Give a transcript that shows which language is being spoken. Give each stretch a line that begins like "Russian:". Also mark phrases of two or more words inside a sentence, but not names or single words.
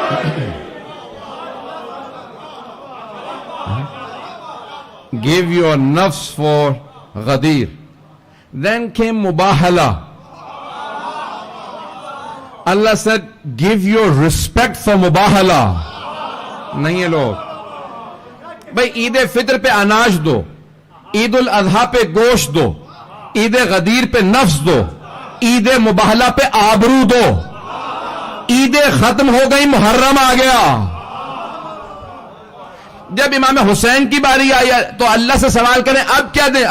English: Give your nafs for Ghadir. Then came Mubahala. Allah said, give your respect for Mubahala.
Urdu: نہیں ہے لوگ. بھائی، عید فطر پہ اناج دو، عید الاضحیٰ پہ گوشت دو، عید غدیر پہ نفس دو، عید مباہلہ پہ آبرو دو. Eid ختم ہو گئی, محرم آ گیا. جب امام حسین کی باری آئی تو اللہ سے سوال کریں اب کیا دیں؟